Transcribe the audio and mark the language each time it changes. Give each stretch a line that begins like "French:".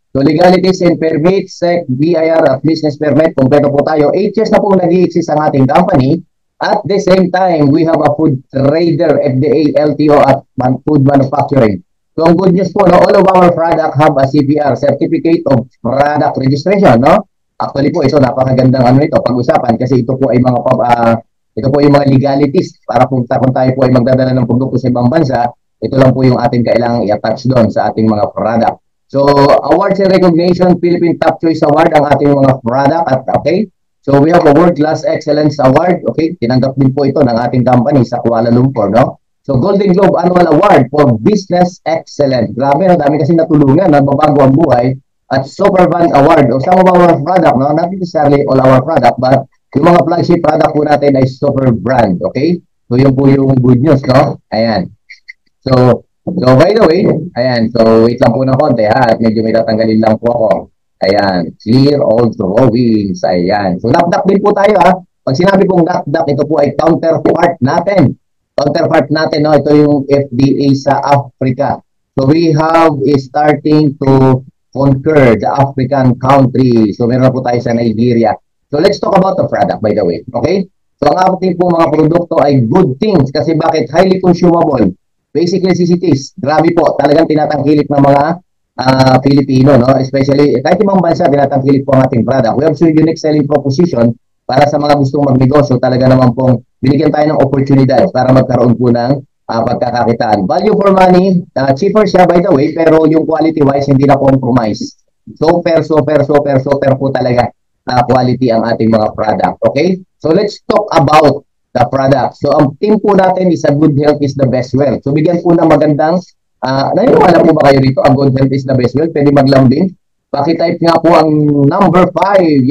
English: So legalities and permits, SEC, BIR at business permit, kompleto po tayo. 8 years
Filipino: na po nag-i-exist ang ating
English: company. At the same time, we have a food trader, FDA, LTO at food manufacturing. So ang good news po, no, all of our product have a CPR, Certificate of Product Registration, no?
Filipino: Actually po, ito napakagandang ano ito, pag-usapan kasi ito po ay mga ito po yung mga legalities para kung tayo po ay magdadala ng produkto sa ibang bansa, ito lang po yung ating kailangang i-attach doon sa ating mga product.
English: So, awards and recognition, Philippine Top Choice Award ang ating mga product at okay. So, we have a World Class Excellence Award, okay?
Filipino: Tinanggap din po ito ng ating company sa Kuala Lumpur, no?
English: So, Golden Globe Annual Award for Business Excellence.
Filipino: Grabe, no? Dami kasi natulungan, nababago ang buhay.
English: At Supervan Award, o some of our product, no? Not necessarily all our product, but yung mga flagship product po natin ay Super Brand, okay?
Filipino: So, yun po yung good news, no? Ayan. So by the way, ayan, so wait lang po ng konti ha, at medyo may tatanggalin lang po ako. Ayan,
English: clear all drawings,
Filipino: ayan. So NAFDAC din po tayo ha. Pag sinabi pong NAFDAC, ito po ay counterpart natin. Counterpart natin, no? Ito yung FDA sa Africa.
English: So we have starting to conquer the African country. So
Filipino: meron na po tayo sa
English: Nigeria. So let's talk about the product by the way, okay?
Filipino: So ang ating po mga produkto ay good things kasi bakit? Highly consumable. Basic necessities, grabe po, talagang tinatangkilik ng mga Pilipino, no? Especially, kahit ibang bansa, tinatangkilik po ang ating product.
English: We have so unique selling proposition
Filipino: para sa mga gustong magnegosyo, talaga naman pong binigyan tayo ng oportunidad para magkaroon po ng pagkakakitaan. Value for money, cheaper siya by the way, pero yung quality-wise, hindi na compromise. Super po talaga quality ang ating mga product, okay?
English: So, let's talk about the product. So, ang team po natin is a good health is the best wealth.
Filipino: So, bigyan po ng magandang, naniniwala po ba kayo dito?
English: A good health is the best wealth.
Filipino: Pwede maglambing. Pakitype nga po ang number 5.